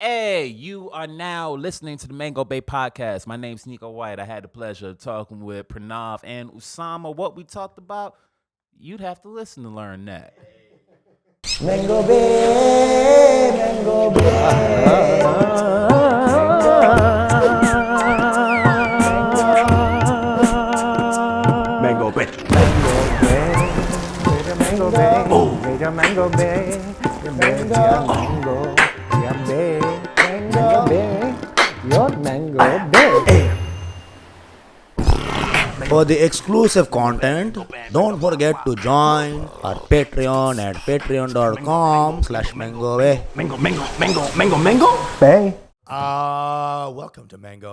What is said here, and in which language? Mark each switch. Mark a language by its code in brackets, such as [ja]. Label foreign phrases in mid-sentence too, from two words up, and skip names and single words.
[en] Hey, you are now listening to the Mango Bay Podcast. My name's Neko White. I had the pleasure of talking with Pranav and Usama. What we talked about, you'd have to listen to learn that. Mango Bay, Mango Bay. Mango Bay. Mango Bay, Mango Bay, Mango Bay, Mango Bay, your Mango Bay. For the exclusive content, don't forget to join our Patreon at patreon.com/MangoBay. Mango. Bay. Welcome to Mango.